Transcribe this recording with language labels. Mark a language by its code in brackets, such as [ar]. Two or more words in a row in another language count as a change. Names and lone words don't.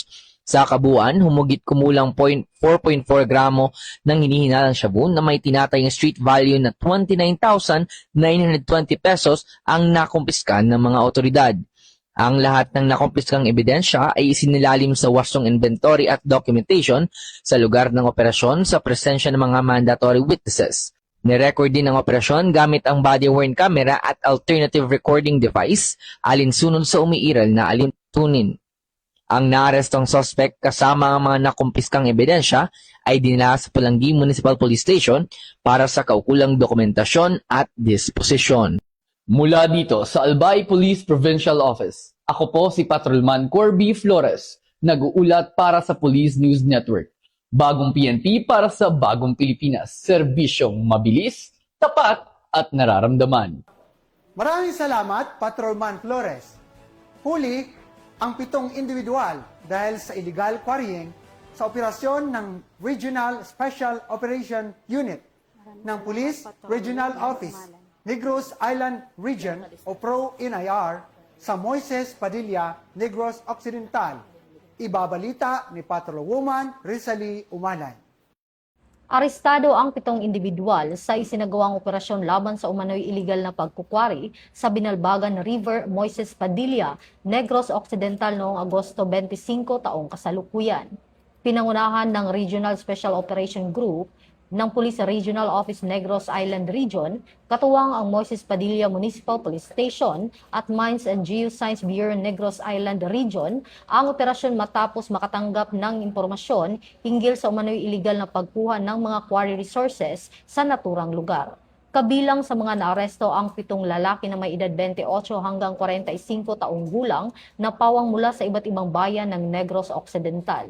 [tl] Sa kabuuan, humugit kumulang 4.4 gramo ng hinihinalang shabu na may tinatayang [en] street value [tl] na 29,920 pesos ang nakumpiska ng mga otoridad. Ang lahat ng nakumpiskang ebidensya ay isinilalim sa wastong inventory at documentation sa lugar ng operasyon sa presensya ng mga [en] mandatory witnesses. [tl] Nirecord din ang operasyon gamit ang [en] body-worn camera [tl] at [en] alternative recording device [tl] alinsunod sa umiiral na alintunin. Ang naarestong suspect kasama ang mga nakumpiskang ebidensya ay dinala sa Pulanggi Municipal Police Station para sa kaukulang dokumentasyon at disposisyon. Mula dito sa Albay Police Provincial Office, ako po si Patrolman Corby Flores, nag-uulat para sa Police News Network. Bagong PNP para sa Bagong Pilipinas, serbisyong mabilis, tapat at nararamdaman. Maraming salamat, Patrolman Flores. Huli ang 7 individual dahil sa [en] illegal quarrying [tl] sa operasyon ng Regional Special Operation Unit ng Police Regional Office Negros Island Region o PRO-NIR sa Moises Padilla, Negros Occidental. Ibabalita ni Patrolwoman Rizali Umalay. Arestado ang 7 individual sa isinagawang operasyon laban sa umano'y iligal na pagkukwari sa Binalbagan River, Moises Padilla, Negros Occidental noong Agosto 25 taong kasalukuyan. Pinangunahan ng Regional Special Operation Group ng Police Regional Office Negros Island Region, katuwang ang Moises Padilla Municipal Police Station at Mines and Geoscience Bureau Negros Island Region ang operasyon matapos makatanggap ng impormasyon hinggil sa umano'y iligal na pagkuha ng mga [en] quarry resources [tl] sa naturang lugar. Kabilang sa mga naaresto ang 7 lalaki na may edad 28 hanggang 45 taong gulang na pawang mula sa iba't ibang bayan ng Negros Occidental.